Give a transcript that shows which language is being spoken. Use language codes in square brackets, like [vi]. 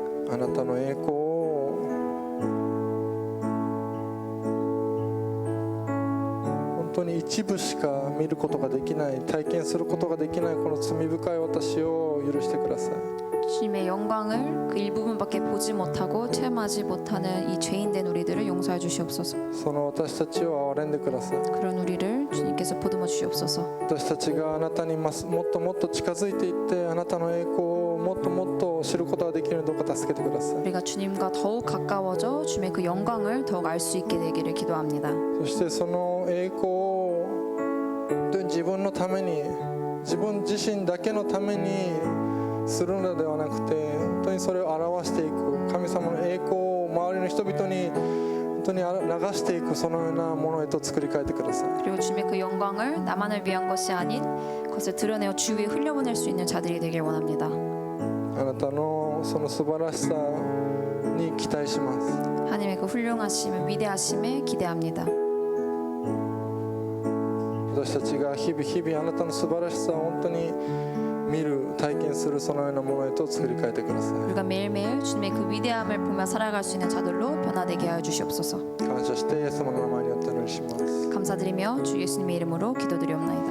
[ja] あなたの栄光を本当に一部しか見ることができない、体験することができないこの罪深い私を許してください。 [ko] 주님의 영광을 그 일부분밖에 보지 못하고 체험하지 못하는 이 죄인된 우리들을 용서해 주시옵소서. [ja] その私たちを憐れんでください。 [ko] 그런 우리를 주님께서 보듬어 주시옵소서. [ja] 私たちがあなたにもっともっと近づいていってあなたの栄光をもっともっと知ることができるようにどうか助けてください。 [ko] 우리가 주님과 더욱 가까워져 주님의 그 영광을 더욱 알 수 있게 되기를 기도합니다. [ja] そしてその栄光を本当に自分のために自分自身だけのためにするのではなくて本当にそれを表していく神様の栄光を周りの人々に本当に流していくそのようなものへと作り変えてください。 [ko] 그리고 주님의 그 영광을 나만을 위한 것이 아닌 그것을 드러내어 주위에 흘려보낼 수 있는 자들이 되길 원합니다. [ja] あなたのその素晴らしさに期待します。 [ko] 하나님의 그 훌륭하심을 위대하심에 기대합니다. [ja] 私たちが日々あなたの素晴らしさを本当に見る体験するそのようなものへと作り変えてください。 [ko] 우리가 매일매일 주님의 그 위대함을 보며 살아갈 수 있는 자들로 변화되게 하여 주시옵소서. [ja] 感謝してイエス様の名前によってお祈りします。 [ko] 감사드리며 주 예수님의 이름으로 기도드리옵나이다.